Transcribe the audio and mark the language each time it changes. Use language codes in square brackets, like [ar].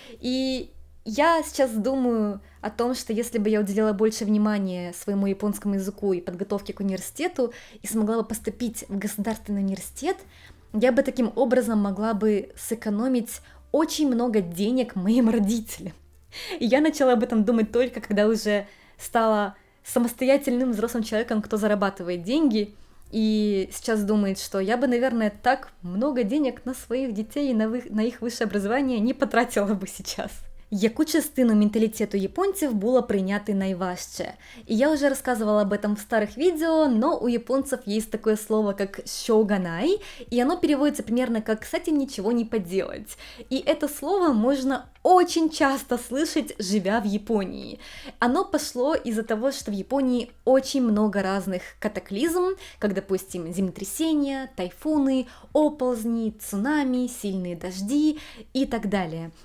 [ru] И я сейчас думаю о том, что если бы я уделила больше внимания своему японскому языку и подготовке к университету и смогла бы поступить в государственный университет, я бы таким образом могла бы сэкономить очень много денег моим родителям. И я начала об этом думать только когда уже стала самостоятельным взрослым человеком, кто зарабатывает деньги, и сейчас думает, что я бы, наверное, так много денег на своих детей и на их высшее образование не потратила бы сейчас. [uk] Яку частину менталітету японців було прийняти найважче? [ru] И я уже рассказывала об этом в старых видео, но у японцев есть такое слово, как «шоуганай», и оно переводится примерно как «с этим ничего не поделать». И это слово можно очень часто слышать, живя в Японии. Оно пошло из-за того, что в Японии очень много разных катаклизм, как, допустим, землетрясения, тайфуны, оползни, цунами, сильные дожди и так далее.